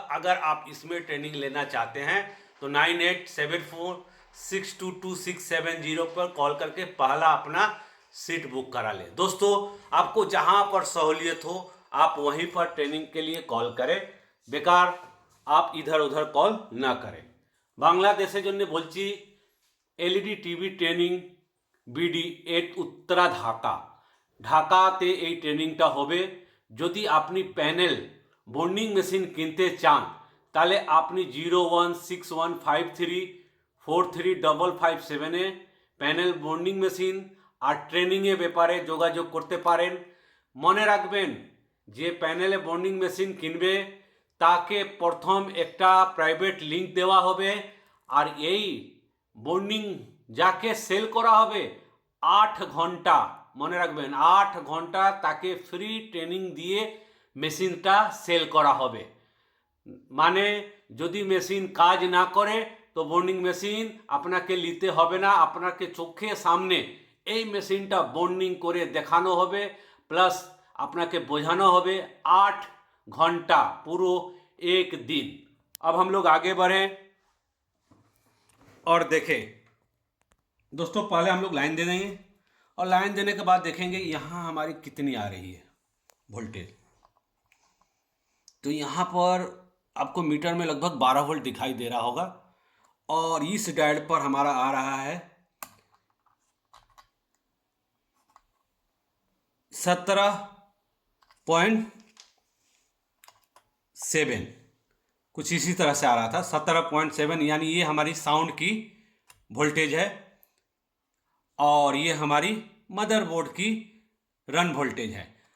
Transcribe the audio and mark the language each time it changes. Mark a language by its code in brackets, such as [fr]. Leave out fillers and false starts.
[hi] अगर आप इसमें ट्रेनिंग लेना चाहते हैं तो 9874622670 पर कॉल करके पहला अपना सीट बुक करा लें। दोस्तों, आपको जहां पर सहूलियत हो आप वहीं पर ट्रेनिंग के लिए कॉल करें, बेकार आप इधर उधर कॉल ना करें। [bn] बांग्लादेशे जन्य बोलছি एलईडी टीवी ট্রেনিং বিডি এট উত্তরা ঢাকা। ঢাকাতে এই ট্রেনিংটা হবে। যদি আপনি প্যানেল বর্নিং মেশিন কিনতে চান তাহলে আপনি 016153435557-এ প্যানেল বর্নিং মেশিন আর ট্রেনিংয়ের ব্যাপারে যোগাযোগ করতে পারেন। মনে রাখবেন, যে প্যানেলে বর্নিং মেশিন কিনবে তাকে প্রথম একটা প্রাইভেট লিঙ্ক দেওয়া হবে, আর এই বর্নিং যাকে সেল করা হবে 8 ঘন্টা, মনে রাখবেন 8 ঘন্টা তাকে ফ্রি ট্রেনিং দিয়ে মেশিনটা সেল করা হবে। মানে যদি মেশিন কাজ না করে তো বর্নিং মেশিন আপনাকে নিতে হবে না, আপনাকে চোখের সামনে এই মেশিনটা বর্নিং করে দেখানো হবে, প্লাস আপনাকে বোঝানো হবে [hi] 8 घंटा पूरा एक दिन। अब हम लोग आगे बढ़े और देखें। दोस्तों, पहले हम लोग लाइन दे देंगे और लाइन देने के बाद देखेंगे यहाँ हमारी कितनी आ रही है वोल्टेज। तो यहाँ पर आपको मीटर में लगभग 12 वोल्ट दिखाई दे रहा होगा और इस डायल पर हमारा आ रहा है 17.7, कुछ इसी तरह से आ रहा था 17.7, यानी ये हमारी साउंड की वोल्टेज है और ये हमारी मदरबोर्ड की रन वोल्टेज है।